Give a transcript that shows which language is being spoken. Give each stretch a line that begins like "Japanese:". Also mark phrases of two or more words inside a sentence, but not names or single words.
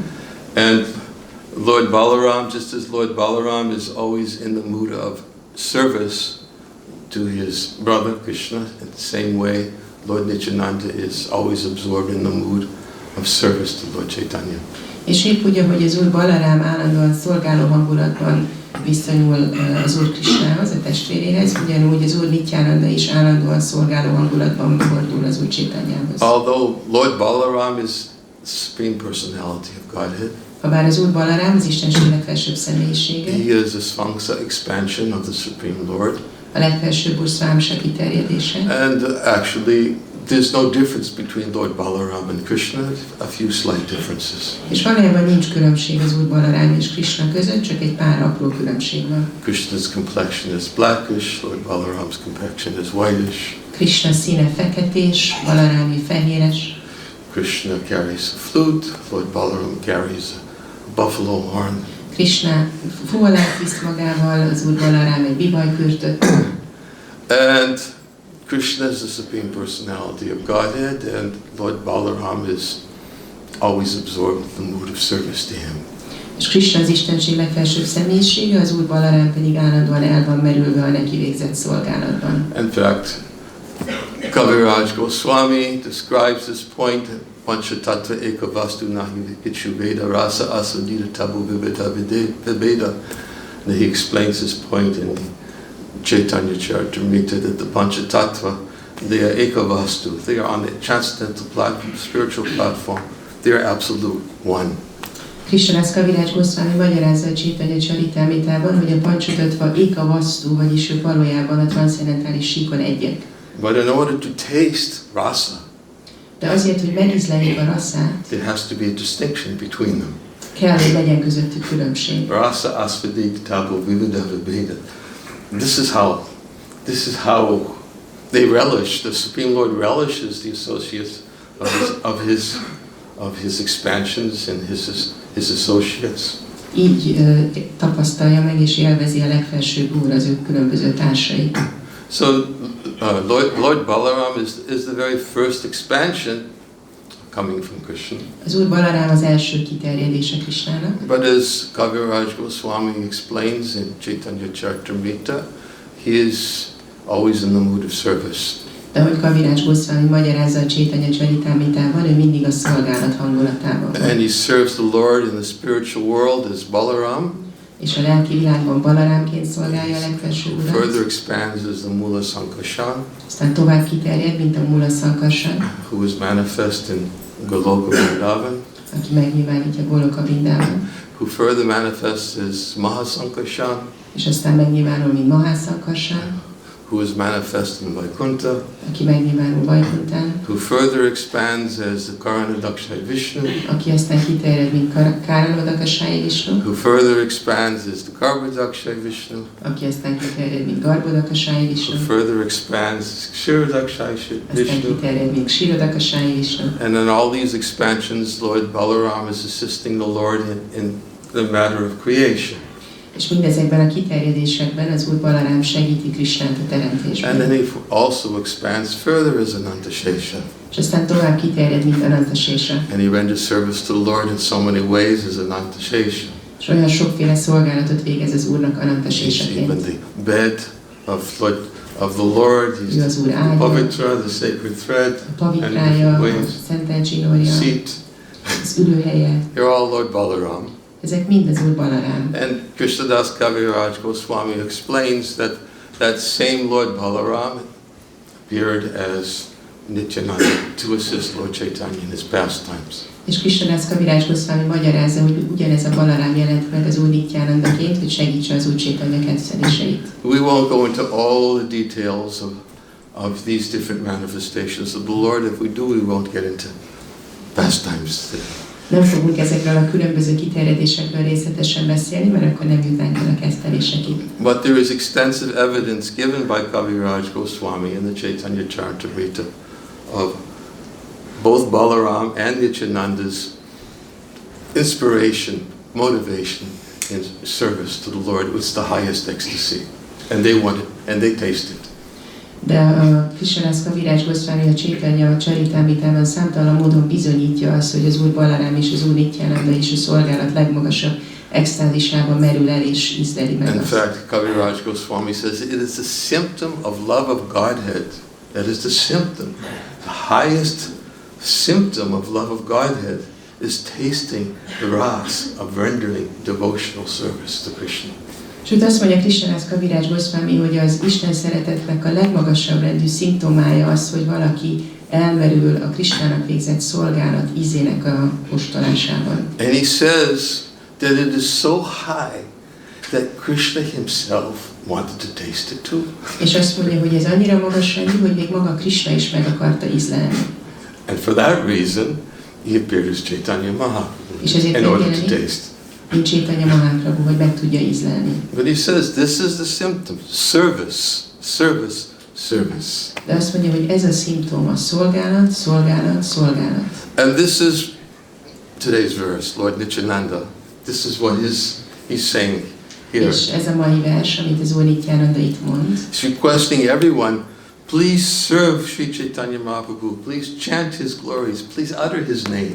English: And Lord Balaram, just as Lord Balaram is always in the mood of service to his brother Krishna, in the same way Lord Nityananda is always absorbed in the mood of service to Lord Chaitanya.
Hungarian: És épp úgy, hogy az Úr Balarám állandóan szolgáló hangulatban viszonyul az Úr Krishnához, a testvéréhez, ugyanúgy az Úr Nityananda is állandóan szolgáló hangulatban fordul az Úr Chaitanyához.
English: Although Lord Balaram is the Supreme Personality of Godhead,
Hungarian: Habár az Úr Balarám az Istenség legfelsőbb személyisége,
English: he is a Svamsa expansion of the Supreme Lord.
Hungarian: a legfelsőbb Úr Swamsa kiterjedése.
English: And actually, there's no difference between Lord Balaram and Krishna, a few slight differences.
Hungarian: És valójában nincs különbség az Úr Balarám és Krishna között, csak egy pár apró különbség van.
English: Krishna's complexion is blackish, Lord Balaram's complexion is whitish.
Hungarian: Krishna színe feketés, Balarámi fehéres.
English: Krishna carries a flute, Lord Balaram carries a buffalo horn.
Hungarian: Krishna fuvolát visz magával, az Úr Balarám egy bibajkürtöt.
English: And Krishna is the Supreme Personality of Godhead, and Lord Balaram is always absorbed in the mood of service to him.
Hungarian: És Krishna az Istenség legfelsőbb személyisége, az Úr Balarám pedig állandóan el van merülve a neki végzett szolgálatban.
English: In fact, Kaviraj Goswami describes this point,
Bangla: পঞ্চতত্ত্ব একবস্তু নাহি কিছু ভেদ রস আস্বাদিতে তবু বিবিধ বিভেদ.
English: And he explains this point in Chaitanya Charitamrita that the Panchatattva, they are Ekavastu, they are on the transcendental platform, spiritual platform, they are absolute one.
Hungarian: Krishnadász Kaviraj Goswami magyarázza a Chaitanya Charitamritában, hogy a Panchatattva Ekavastu, vagyis ők valójában a transzcendentális síkon egyek.
English: But in order to taste rasa,
Hungarian: de azért, hogy megízleljék a rasszát,
English: there has to be a distinction between them.
Hungarian: kell, hogy legyen közöttük különbség.
Bangla: রস আস্বাদিতে তবু বিবিধ বিভেদ.
English: This is how they relish. The Supreme Lord relishes the associates of his expansions and his associates.
Hungarian: Így tapasztalja meg és élvezi a legfelsőbb Úr az ő különböző társait.
English: So Lord Balaram is the very first expansion coming from Krishna.
Hungarian: Az Úr Balarám az első kiterjedése Krishnának.
English: But as Kaviraj Goswami explains in Chaitanya Charitamrita, he is always in the mood of service.
Hungarian: De ahogy Kaviraj Goswami magyarázza a Chaitanya Charitamritában, ő mindig a szolgálat hangulatában van.
English: And he serves the Lord in the spiritual world as Balaram.
Hungarian: És a lelki világban Balarámként szolgálja a legfelső Urat.
English: Further expands as the Mula Sankarshan.
Hungarian: Aztán tovább kiterjed, mint a Mula Sankarshan.
English: Who is manifest in Goloka Vrindavan.
Hungarian: Aki megnyilvánítja Goloka Vrindában.
English: Who further manifests as Mahasankarshan.
Hungarian: És aztán megnyilvánul, mint Mahasankarshan.
English: Who is manifest in Vaikuntha.
Hungarian: Aki megnyilvánul Vaikuntán.
English: Who further expands as the Karanodakshai Vishnu.
Hungarian: Aki aztán kiterjed, mint Karanodakshai Vishnu.
English: Who further expands as the Garbhodakshai Vishnu.
Hungarian: Aki aztán kiterjed, mint Garbhodakshai Vishnu.
English: Who further expands as Kshirodakshai Vishnu.
Hungarian: Aztán kiterjed, mint Kshirodakshai Vishnu.
English: And in all these expansions, Lord Balaram is assisting the Lord in the matter of creation.
Hungarian: És mindezekben a kiterjedésekben az Úr Balarám segíti Krishnát a teremtésben.
English: And then he also expands further as Anantashesha.
Hungarian: És aztán tovább kiterjed, mint Anantashesha.
English: And he renders service to the Lord in so many ways as Anantashesha.
Hungarian: És olyan sokféle szolgálatot végez az Úrnak
English: He's
Hungarian: Anantasheshaként.
English: even the bed of the Lord. He's
Hungarian: Ő az Úr
English: the
Hungarian: ágya,
English: pavitra, the sacred thread,
Hungarian: a pavitrája, a szentelt zsinórja,
English: seat.
Hungarian: az ülőhelye.
English: You're all Lord Balaram.
Hungarian: Ezek mind az Úr Balarám.
English: And Krishnadas Kaviraj Goswami explains that same Lord Balaram appeared as Nityananda to assist Lord Chaitanya in his pastimes.
Hungarian: És Krishnadas Kaviraj Goswami magyarázza, hogy ugyanez a Balarám jelent meg az Úr Nityanandaként, hogy segítse az Úr Chaitanya kedveléseit.
English: We won't go into all the details of these different manifestations of the Lord. If we do, we won't get into pastimes today.
Hungarian: Nem fogunk ezekről a különböző kiterjedésekről részletesen beszélni, mert akkor nem jutnánk el a kezdelésekig.
English: But there is extensive evidence given by Kaviraj Goswami in the Chaitanya Charitamrita of both Balaram and Nityananda's inspiration, motivation in service to the Lord. It was the highest ecstasy. And they wanted, and they tasted.
Hungarian: De a Krishnadas Kaviraj Goswami a Chaitanya Charitamritában számtalan módon bizonyítja azt, hogy az Úr Balarám és az Úr Nityananda és a szolgálat legmagasabb extázisában merül el és ízleli meg
English: In
Hungarian: azt.
English: fact, Kaviraj Goswami says it is a symptom of love of Godhead. That is the symptom. The highest symptom of love of Godhead is tasting the ras of rendering devotional service to Krishna.
Hungarian: Sőt, azt mondja Krishnadas Kaviraj Goswami, hogy az Isten szeretetnek a legmagasabb rendű szimptomája az, hogy valaki elmerül a Krishnának végzett szolgálat ízének a kóstolásában.
English: And he says that it is so high that Krishna himself wanted to taste it too.
Hungarian: És azt mondja, hogy ez annyira magas rendű, hogy még maga Krishna is meg akarta ízlelni.
English: And for that reason, he appeared as Chaitanya Mahaprabhu in order to taste.
Hungarian: Mint Chaitanya Mahaprabhu, hogy meg tudja ízlelni.
English: But he says this is the symptom: service, service, service.
Hungarian: De azt mondja, hogy ez a szimptoma: szolgálat, szolgálat, szolgálat.
English: And this is today's verse, Lord Nityananda. This is what he's saying here.
Hungarian: És ez a mai vers, amit az Úr Nityananda itt mond.
English: He's requesting everyone please serve Sri Chaitanya Mahaprabhu, please chant his glories, please utter his name.